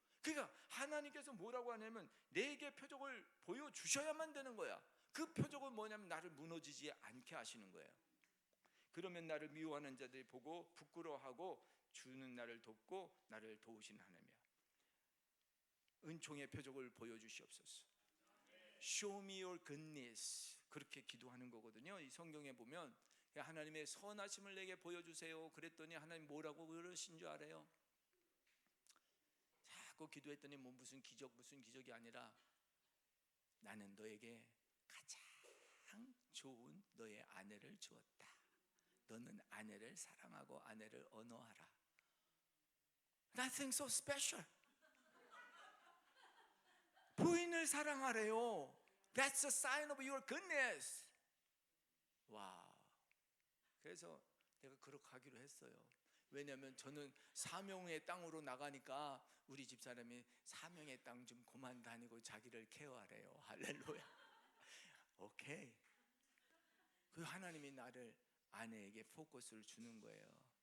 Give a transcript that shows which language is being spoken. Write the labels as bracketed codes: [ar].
[ko] 그러니까 하나님께서 뭐라고 하냐면 내게 표적을 보여주셔야만 되는 거야. 그 표적은 뭐냐면 나를 무너지지 않게 하시는 거예요. 그러면 나를 미워하는 자들이 보고 부끄러워하고 주는 나를 돕고 나를 도우신 하나님이야. 은총의 표적을 보여주시옵소서. [en] Show me your goodness, [ko] 그렇게 기도하는 거거든요. 이 성경에 보면 하나님의 선하심을 내게 보여주세요 그랬더니 하나님 뭐라고 그러신 줄 알아요? 자꾸 기도했더니 무슨 기적이 아니라 나는 너에게 가장 좋은 너의 아내를 주었다. 너는 아내를 사랑하고 아내를 언어하라. [en] Nothing so special. [ko] 부인을 사랑하래요. [en] That's a sign of your goodness. [ko] 와. 그래서 내가 그렇게 하기로 했어요. 왜냐하면 저는 사명의 땅으로 나가니까 우리 집사람이 사명의 땅 좀 그만 다니고 자기를 케어하래요. 할렐루야. 오케이. 그 하나님이 나를 아내에게 포커스를 주는 거예요.